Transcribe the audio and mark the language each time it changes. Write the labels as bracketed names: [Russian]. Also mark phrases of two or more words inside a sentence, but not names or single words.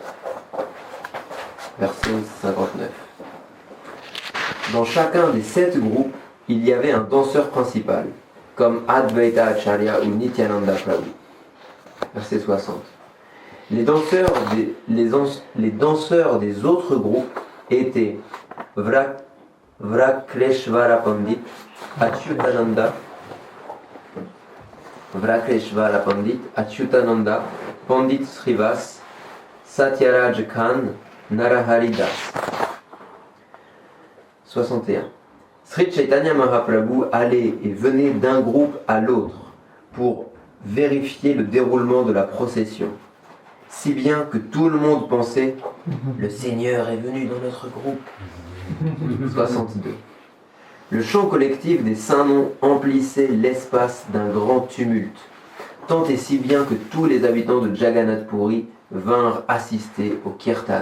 [French] Verset 59. Dans chacun des 7 groupes, il y avait un danseur principal, comme Advaita Acharya ou Nityananda Prabhu. Verset 60. Les danseurs des autres groupes étaient Vrakleshvara Pandit, Achyutananda, Pandit Srivas, Satyaraj Khan, Narahari Das. 61. Sri Chaitanya Mahaprabhu allait et venait d'un groupe à l'autre pour vérifier le déroulement de la procession, si bien que tout le monde pensait « Le Seigneur est venu dans notre groupe ». 62. Le chant collectif des saints noms emplissait l'espace d'un grand tumulte, tant et si bien que tous les habitants de Jagannath Puri vinrent assister au kirtan.